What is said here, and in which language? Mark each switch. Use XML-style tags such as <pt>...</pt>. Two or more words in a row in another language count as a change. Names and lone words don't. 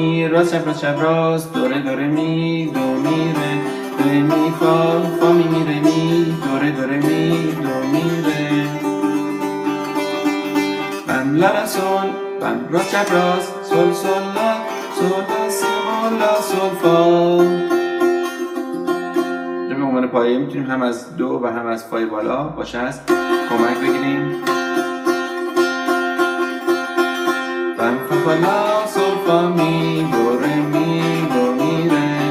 <fa>ro chap ros do re mi do mi re mi fa mi mi re mi do re mi do mi re bam la sol bam ro chap ros sol la si la sol fa. به عنوان پایه میتونیم هم از دو و هم از فای بالا با شست کمک بگیریم. بم فا لا سول فا می دو ره می دو می ره.</fa>